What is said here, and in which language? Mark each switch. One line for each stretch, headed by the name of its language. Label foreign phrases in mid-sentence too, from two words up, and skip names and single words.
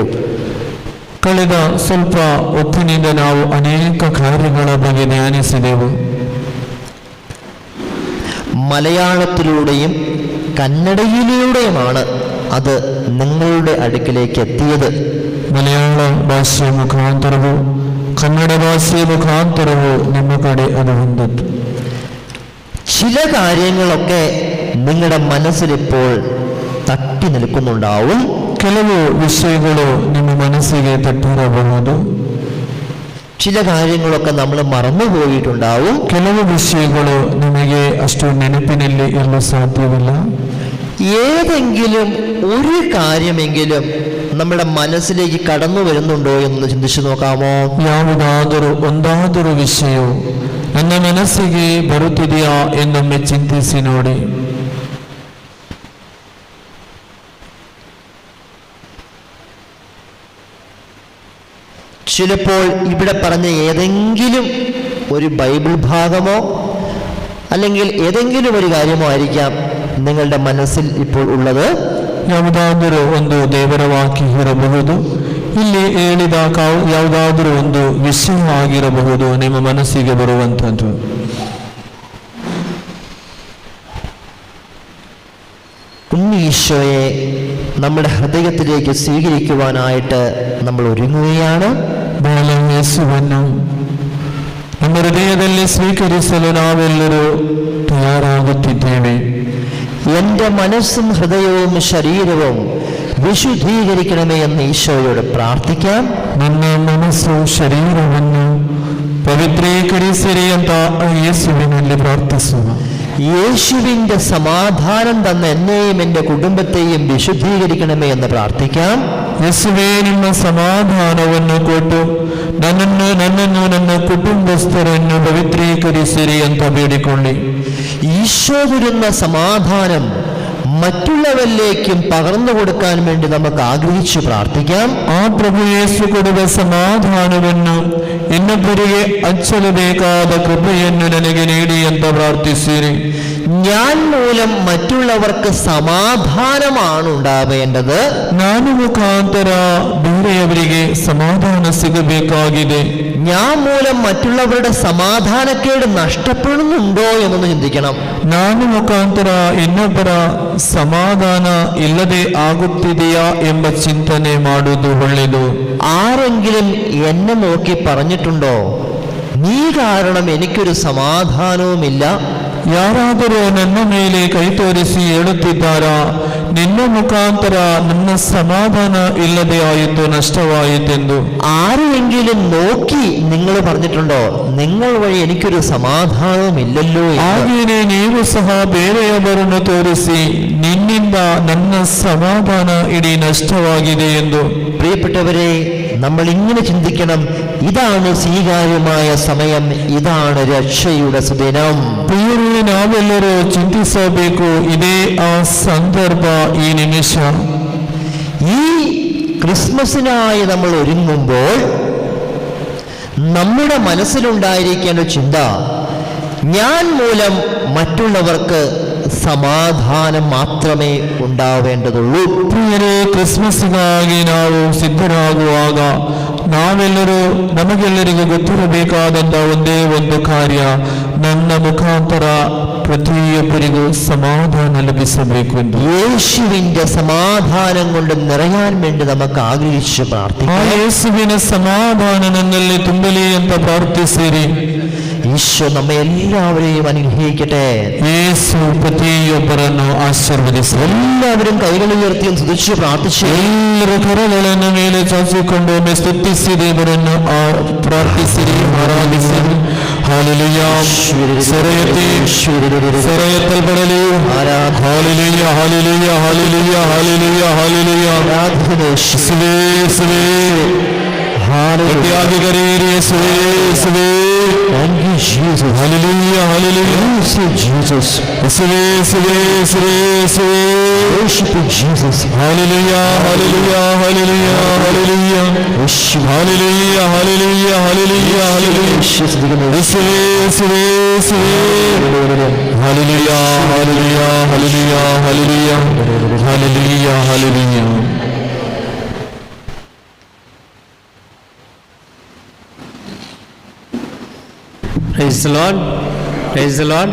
Kannada: ಕಳೆದ ಸ್ವಲ್ಪ ಹೊತ್ತಿನಿಂದ ನಾವು ಅನೇಕ ಕಾರ್ಯಗಳ ಬಗ್ಗೆ ಧ್ಯಾನಿಸಿದೆವು.
Malayalam: മലയാളത്തിലൂടെയും കന്നഡയിലൂടെയുമാണ് അത് നിങ്ങളുടെ അടുക്കിലേക്ക് എത്തിയത്.
Kannada: ಮಲಯಾಳ ಭಾಷೆಯ ಮುಖಾಂತರವು, ಕನ್ನಡ ಭಾಷೆಯ ಮುಖಾಂತರವು ನಿಮ್ಮ ಕಡೆ ಅದು ಬಂದದ್ದು.
Malayalam: ചില കാര്യങ്ങളൊക്കെ നിങ്ങളുടെ മനസ്സിലിപ്പോൾ തട്ടി നിൽക്കുന്നുണ്ടാവും.
Kannada: ಕೆಲವು ವಿಷಯಗಳು ನಿಮ್ಮ ಮನಸ್ಸಿಗೆ ತಟ್ಟಿರಬಹುದು.
Malayalam: ചില കാര്യങ്ങളൊക്കെ നമ്മൾ മറന്നുപോയിട്ടുണ്ടാവും.
Kannada: ಕೆಲವು ವಿಷಯಗಳು ನಿಮಗೆ ಅಷ್ಟು ನೆನಪಿನಲ್ಲಿ ಇರಲು ಸಾಧ್ಯವಿಲ್ಲ.
Malayalam: ഏതെങ്കിലും ഒരു കാര്യമെങ്കിലും നമ്മുടെ മനസ്സിലേക്ക് കടന്നു വരുന്നുണ്ടോ എന്ന് ചിന്തിച്ചു നോക്കാമോ?
Kannada: ಯಾವುದಾದರೂ ಒಂದಾದರೂ ವಿಷಯವು ನನ್ನ ಮನಸ್ಸಿಗೆ ಬರುತ್ತಿದೆಯಾ എന്നൊಮ್ಮೆ ಚಿಂತಿಸಿ ನೋಡಿ.
Malayalam: ചിലപ്പോൾ ഇവിടെ പറഞ്ഞ ഏതെങ്കിലും ഒരു ബൈബിൾ ഭാഗമോ അല്ലെങ്കിൽ ഏതെങ്കിലും ഒരു കാര്യമോ ആയിരിക്കാം നിങ്ങളുടെ മനസ്സിൽ ഇപ്പോൾ ഉള്ളത്.
Kannada: ಯಾವುದಾದರೂ ಒಂದು ದೇವರ ವಾಕ್ಯ ಇರಬಹುದು, ಇಲ್ಲಿ ಹೇಳಿದ ಯಾವುದಾದರೂ ಒಂದು ವಿಷಯ ಆಗಿರಬಹುದು ನಿಮ್ಮ ಮನಸ್ಸಿಗೆ ಬರುವಂಥದ್ದು.
Malayalam: ഈശോയെ നമ്മുടെ ഹൃദയത്തിലേക്ക് സ്വീകരിക്കുവാനായിട്ട് നമ്മൾ ഒരുങ്ങുകയാണ്.
Kannada: ಬಾಲ ಯೇಸುವನ್ನು ನಮ್ಮ ಹೃದಯದಲ್ಲಿ ಸ್ವೀಕರಿಸಲು ನಾವೆಲ್ಲರೂ ತಯಾರಾಗುತ್ತಿದ್ದೇವೆ.
Malayalam: എൻ്റെ മനസ്സും ഹൃദയവും ശരീരവും വിശുദ്ധീകരിക്കണമേ എന്ന് ഈശോയോട് പ്രാർത്ഥിക്കാം.
Kannada: ನನ್ನ ಮನಸ್ಸು ಶರೀರವನ್ನು ಪವಿತ್ರೀಕರಿಸಿರಿ ಅಂತ ಯೇಸುವಿನಲ್ಲಿ ಪ್ರಾರ್ಥಿಸುವ.
Malayalam: യേശുവിൻ്റെ സമാധാനം തന്ന എന്നെയും എൻ്റെ കുടുംബത്തെയും വിശുദ്ധീകരിക്കണമേ എന്ന് പ്രാർത്ഥിക്കാം.
Kannada: ಯೇಸುವೇ ನಿಮ್ಮ ಸಮಾಧಾನವನ್ನು ಕೊಟ್ಟು ನನ್ನನ್ನು ನನ್ನ ಕುಟುಂಬಸ್ಥರನ್ನು ಪವಿತ್ರೀಕರಿಸಿರಿ ಅಂತ ಬೇಡಿಕೊಳ್ಳಿ.
Malayalam: ഈശോ തരുന്ന സമാധാനം മറ്റുള്ളവരിലേക്കും പകർന്നു കൊടുക്കാൻ വേണ്ടി നമുക്ക് ആഗ്രഹിച്ചു പ്രാർത്ഥിക്കാം.
Kannada: ಆ ಪ್ರಭು ಯೇಸು ಕೊಡುವ ಸಮಾಧಾನವನ್ನು ಇನ್ನೊಬ್ಬರಿಗೆ ಹಂಚಲು ಬೇಕಾದ ಕೃಪೆಯನ್ನು ನನಗೆ ನೀಡಿ ಅಂತ ಪ್ರಾರ್ಥಿಸಿರಿ.
Malayalam: ഞാൻ മൂലം മറ്റുള്ളവർക്ക് സമാധാനമാണ് ഉണ്ടാവേണ്ടത്.
Kannada: ನಾನು ಮುಖಾಂತರ ಬೇರೆಯವರಿಗೆ ಸಮಾಧಾನ ಸಿಗಬೇಕಾಗಿದೆ.
Malayalam: ഞാൻ മൂലം മറ്റുള്ളവരുടെ സമാധാനക്കേട് നഷ്ടപ്പെടുന്നുണ്ടോ എന്നൊന്ന് ചിന്തിക്കണം.
Kannada: ನಾನು ಮುಖಾಂತರ ಇನ್ನೊಬ್ಬರ ಸಮಾಧಾನ ಇಲ್ಲದೆ ಆಗುತ್ತಿದೆಯಾ ಎಂಬ ಚಿಂತನೆ ಮಾಡುವುದು ಒಳ್ಳೆಯದು.
Malayalam: ആരെങ്കിലും എന്നെ നോക്കി പറഞ്ഞിട്ടുണ്ടോ, നീ കാരണം എനിക്കൊരു സമാധാനവുമില്ല?
Kannada: ಯಾರಾದರೂ ನನ್ನ ಮೇಲೆ ಕೈ ತೋರಿಸಿ ಹೇಳುತ್ತಿದ್ದಾರಾ, ನಿನ್ನ ಮುಖಾಂತರ ನನ್ನ ಸಮಾಧಾನ ಇಲ್ಲದೆ ಆಯಿತು, ನಷ್ಟವಾಯಿತೆಂದು?
Malayalam: ആരെങ്കിലും നോക്കി നിങ്ങൾ പറഞ്ഞിട്ടുണ്ടോ, നിങ്ങൾ വഴി എനിക്കൊരു സമാധാനവുമില്ലല്ലോ?
Kannada: ಹಾಗೆಯೇ ನೀವು ಸಹ ಬೇರೆಯವರನ್ನು ತೋರಿಸಿ, ನಿನ್ನಿಂದ ನನ್ನ ಸಮಾಧಾನ ಇಡೀ ನಷ್ಟವಾಗಿದೆ ಎಂದು.
Malayalam: പ്രിയപ്പെട്ടവരെ, നമ്മൾ ഇങ്ങനെ ചിന്തിക്കണം. ഇതാണ് സ്വീകാര്യമായ സമയം, ഇതാണ് രക്ഷയുടെ സുദിനം.
Kannada: ಪ್ರಿಯರೇ, ನಾವೆಲ್ಲರೂ ಚಿಂತಿಸಬೇಕು. ಇದೇ ಆ ಸಂದರ್ಭ, ಈ ನಿಮಿಷ.
Malayalam: ഈ ക്രിസ്മസിനായി നമ്മൾ ഒരുങ്ങുമ്പോൾ നമ്മുടെ മനസ്സിലുണ്ടായിരിക്കേണ്ട ചിന്ത, ഞാൻ മൂലം മറ്റുള്ളവർക്ക് സമാധാനം മാത്രമേ ഉണ്ടാവേണ്ടതുള്ളൂ.
Kannada: ಪ್ರಿಯರೇ, ಕ್ರಿಸ್ಮಸ್ಗಾಗಿ ನಾವು ಸಿದ್ಧರಾಗುವಾಗ ನಮಗೆಲ್ಲರಿಗೂ ಗೊತ್ತಿರಬೇಕಾದಂಥ ಒಂದೇ ಒಂದು ಕಾರ್ಯ, ನನ್ನ ಮುಖಾಂತರ ಪ್ರತಿಯೊಬ್ಬರಿಗೂ ಸಮಾಧಾನ ಲಭಿಸಬೇಕು ಎಂದು.
Malayalam: യേശുവിന്റെ സമാധാനം കൊണ്ട് നിറയാൻ വേണ്ടി നമുക്ക് ആഗ്രഹിച്ച്
Kannada: ಆ
Malayalam: പ്രാർത്ഥിക്കാം.
Kannada: ಯೇಸುವಿನ ಸಮಾಧಾನ ನನ್ನಲ್ಲಿ ತುಂಬಲಿ ಅಂತ ಪ್ರಾರ್ಥಿಸಿರಿ.
Malayalam: ഈശോ നമ്മെ എല്ലാവരെയും അനുഗ്രഹിക്കട്ടെ.
Kannada: ಯೇಸು ಪ್ರತಿಯೊಬ್ಬರನ್ನು ಆಶೀರ್ವದಿಸಲಿ.
Malayalam: എല്ലാവരും കൈകൾ ഉയർത്തിയും സ്തുതിച്ച് പ്രാർത്ഥിച്ചു.
Kannada: ಎಲ್ಲರ ಕರಗಳನ್ನು ಮೇಲೆ ಚಾಚಿಕೊಂಡು ಒಮ್ಮೆ ಸ್ತುತಿಸಿ ದೇವರನ್ನು ಪ್ರಾರ್ಥಿಸಿರಿ, ಆರಾಧಿಸಿರಿ. ಹಾಲೆಲೂಯ. ಸೆರೆಯತ್ತಲ್ಪಡಲಿ. ಹಾಲೆಲೂಯ, ಹಾಲೆಲೂಯ, ಹಾಲೆಲೂಯ, ಹಾಲೆಲೂಯ, ಹಾಲೆಲೂಯ. ಯೇಸುವೇ, ಯೇಸುವೇ. ಪ್ರತಿಯಾಗಿ ಕರೆಯಿರಿ, ಯೇಸುವೇ, ಯೇಸುವೇ.
English: Thank you, Jesus. Hallelujah, hallelujah. Praise you, Jesus. Yesue, Yesue, Yesue, Yesue. Worship you, Jesus. Hallelujah, hallelujah, hallelujah, hallelujah. Worship you. Hallelujah, hallelujah, hallelujah, hallelujah. Yesue, Yesue, Yesue. Hallelujah, hallelujah, hallelujah, hallelujah. Hallelujah, hallelujah. Praise the Lord, praise the Lord.